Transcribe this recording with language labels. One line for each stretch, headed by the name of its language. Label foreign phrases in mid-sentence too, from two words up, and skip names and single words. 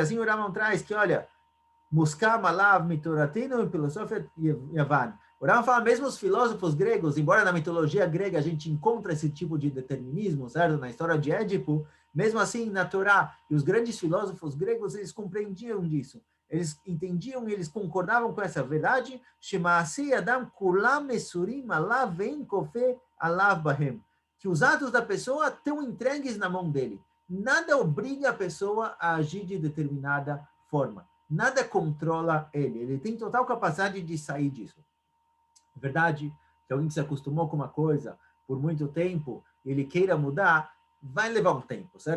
Portuguese: Assim o Rambam traz que, olha,
Hebrew: מוסכם עליו מתורתנו
Portuguese: e filosofia yavan. O Rambam fala, mesmo os filósofos gregos, embora na mitologia grega a gente encontra esse tipo de determinismo, certo? Na história de Édipo, mesmo assim, na Torá, e os grandes filósofos gregos, eles compreendiam disso. Eles entendiam e eles concordavam com essa verdade.
Hebrew: שמעשי אדם כולם מסורים אליו ואין כופה עליו בהם.
Portuguese: Que os atos da pessoa estão entregues na mão dele. Nada obriga a pessoa a agir de determinada forma. nada controla ele. Ele tem total capacidade de sair disso. É verdade que alguém que se acostumou com uma coisa por muito tempo, ele queira mudar, vai levar um tempo, certo?